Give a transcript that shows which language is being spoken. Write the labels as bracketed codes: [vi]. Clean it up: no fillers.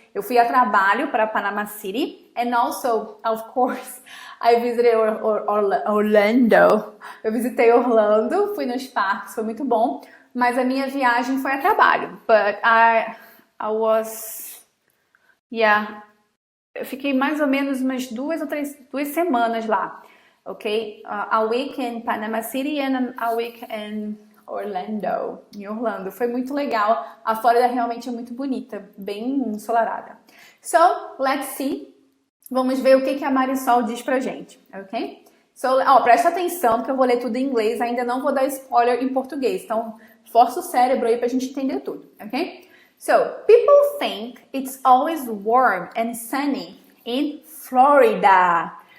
[pt] Eu fui a trabalho para Panama City. And also, of course, I visited Orlando. Eu visitei Orlando, fui nos parques, foi muito bom. Mas a minha viagem foi a trabalho. [en] But I was... Yeah. [pt] Eu fiquei mais ou menos umas 2 semanas lá. Ok? [en] A week in Panama City and a week in Orlando. [pt] Em Orlando. Foi muito legal. A Flórida realmente é muito bonita. Bem ensolarada. So, let's see. Vamos ver o que a Marisol diz pra gente. Ok? So, presta atenção que eu vou ler tudo em inglês. Ainda não vou dar spoiler em português. Então, força o cérebro aí pra gente entender tudo. [en] Ok? So, people think it's always warm and sunny in Florida.